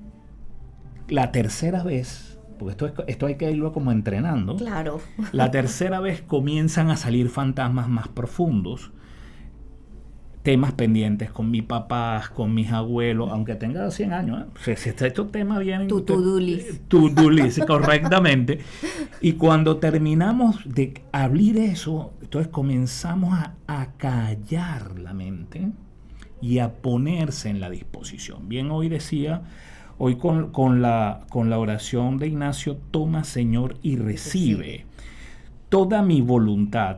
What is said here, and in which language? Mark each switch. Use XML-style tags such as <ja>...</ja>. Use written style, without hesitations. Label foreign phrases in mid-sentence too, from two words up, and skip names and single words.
<es>La tercera vez, porque esto hay que irlo como entrenando. Claro. La tercera vez comienzan a salir fantasmas más profundos, temas pendientes con mi papá, con mis abuelos, aunque tenga 100 años, estos temas vienen... Tu</es> <en>to-do list. To-do list,</en> <es>correctamente. Y cuando terminamos de abrir eso, entonces comenzamos a callar la mente y a ponerse en la disposición. Bien, hoy decía, hoy con la oración de Ignacio, toma, Señor, y recibe toda mi voluntad.</es>